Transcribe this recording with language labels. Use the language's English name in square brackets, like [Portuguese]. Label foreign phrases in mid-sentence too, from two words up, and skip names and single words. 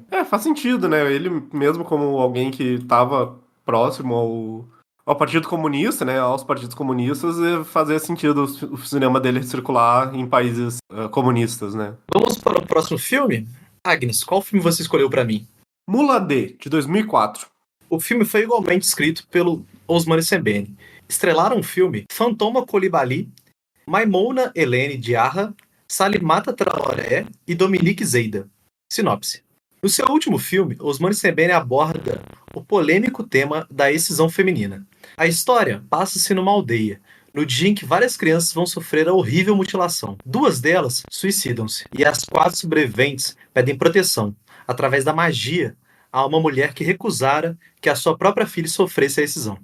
[Portuguese] Faz sentido, né, ele mesmo como alguém que estava próximo ao Partido Comunista, né, aos partidos comunistas, fazia sentido o cinema dele circular em países comunistas, né. Vamos para o próximo filme? Agnes, qual filme você escolheu para mim? Muladê, de 2004. O filme foi igualmente escrito pelo Ousmane Sembene. Estrelaram o filme Fantoma Coulibaly, Maimouna Helene Diarra, Salimata Traoré e Dominique Zeida. Sinopse. No seu último filme, Ousmane Sembene aborda o polêmico tema da excisão feminina. A história passa-se numa aldeia, no dia em que várias crianças vão sofrer a horrível mutilação. 2 delas suicidam-se, e as 4 sobreviventes pedem proteção, através da magia, a uma mulher que recusara que a sua própria filha sofresse a excisão.